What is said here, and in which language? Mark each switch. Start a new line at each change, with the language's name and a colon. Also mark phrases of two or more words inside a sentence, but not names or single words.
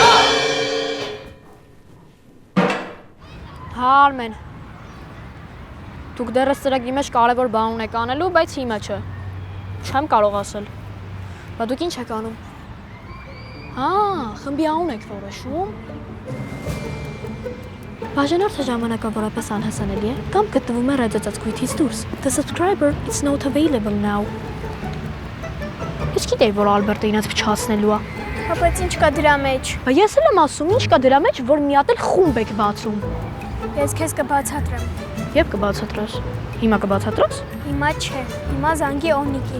Armenian: Հա Արմեն։ Դուք դեռ ծրագրի մեջ կարևոր բան ունեք անելու, բայց հիմա չէ։ Չեմ կարող ասել։ Բա դուք ինչ եք անում։ Հա, խմբի անուն եք որոշում։ Բաժանորդը ժամանակավորապես անհասանելի է կամ գտնվում է ռադիոծածկույթից դուրս։
English: The subscriber is not available now։
Armenian: Ես գիտեի, որ Ալբերտը ինձ փչացնելու է։ Բայց ինչ կա դրա մեջ։ Բա ես էլ եմ ասում, ինչ կա դրա մեջ, որ մի հատ էլ խումբ եք բացում։ Ես քեզ կբացատրեմ։ Եվ կբացատրես։ Հիմա կբացատրես։ Հիմա չէ։ Հիմա զանգի Օնիկին։